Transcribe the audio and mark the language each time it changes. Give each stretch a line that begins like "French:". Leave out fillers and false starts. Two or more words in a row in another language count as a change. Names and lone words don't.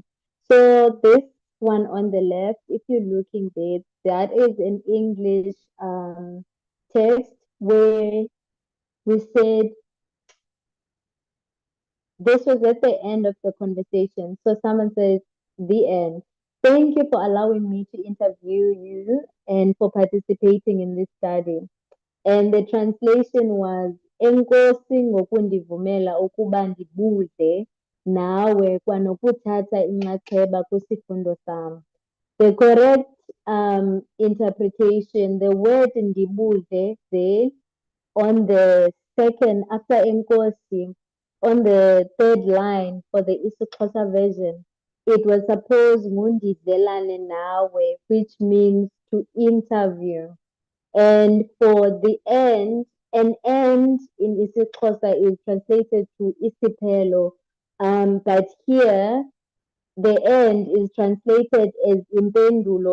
English: So this one on the left, if you're looking there, that is an English text where we said this was at the end of the conversation. So someone says, the end. Thank you for allowing me to interview you and for participating in this study. And the translation was,
Xhosa: enkosi ngokundivumela ukuba ndibuze nawe kwanokuthatha inxaxheba kwisifundo sam.
English: The correct interpretation, the word ndibuze there on the second, after enkosi, on the third line for the isiXhosa version, it was supposed
Xhosa: ngundizelane nawe,
English: which means to interview. And for the end, an end in isiXhosa is translated to isiphelo, but here the end is translated as impendulo.